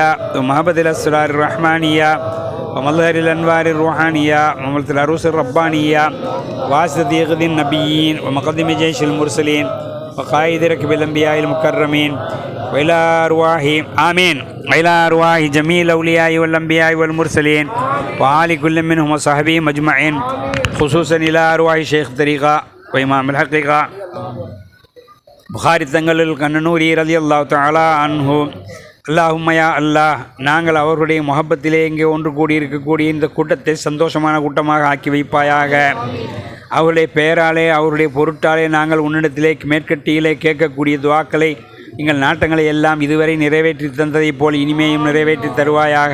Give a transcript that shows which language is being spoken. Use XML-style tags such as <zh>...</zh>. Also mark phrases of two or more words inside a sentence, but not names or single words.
<ar>ومهبة الأسرار الرحمانية ومظهر الأنوار الروحانية وملت العروس الربانية واسطة غد النبيين ومقدم جيش المرسلين وقائد ركب الأنبياء المكرمين وإلى أرواح آمين وإلى أرواح جميع الأولياء والأنبياء والمرسلين وآل كل منهم وصحبه مجمعين، خصوصا إلى أرواح شيخ الطريقة وإمام الحقيقة புகாரி தங்கள் கண்ணனூரி رضي الله تعالى عنه. اللهم يا الله,</ar> <ta>நாங்கள் அவர்களுடைய முஹப்பத்திலே இங்கே ஒன்று கூடியிருக்கக்கூடிய இந்த கூட்டத்தை சந்தோஷமான கூட்டமாக ஆக்கி வைப்பாயாக. அவருடைய பெயராலே அவருடைய பொருட்டாலே நாங்கள் உன்னிடத்திலே மேற்கட்டியிலே கேட்கக்கூடிய துவாக்களை எங்கள் நாட்டங்களை எல்லாம் இதுவரை நிறைவேற்றி தந்ததைப் போல் இனிமேயும் நிறைவேற்றி தருவாயாக.</ta>